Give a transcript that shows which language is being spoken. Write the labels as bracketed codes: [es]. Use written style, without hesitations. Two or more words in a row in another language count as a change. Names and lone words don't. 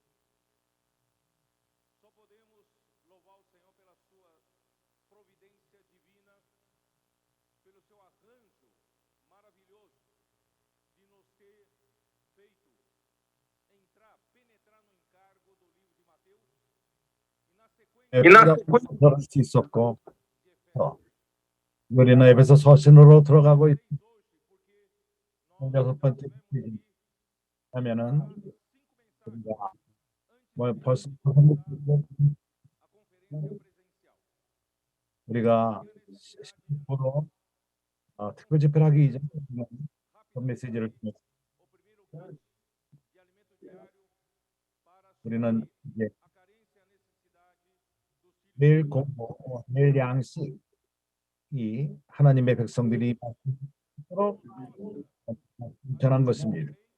[pt] Só podemos louvar o Senhor pela sua providência divina, pelo seu arranjo maravilhoso de nos ter feito penetrar no encargo do livro de Mateus e na sequência [ko] 들을 수 있었고 우리는 에베소 서신으로 들어가고 있고 여섯 번째 하면은 뭐 벌써 우리가 10% 특별 집회를 하기 이전에 그런 메시지를 통해서 우리는 이제 매일 공부, 매일 양식이 하나님의 백성들이 서로 전한 것입니다.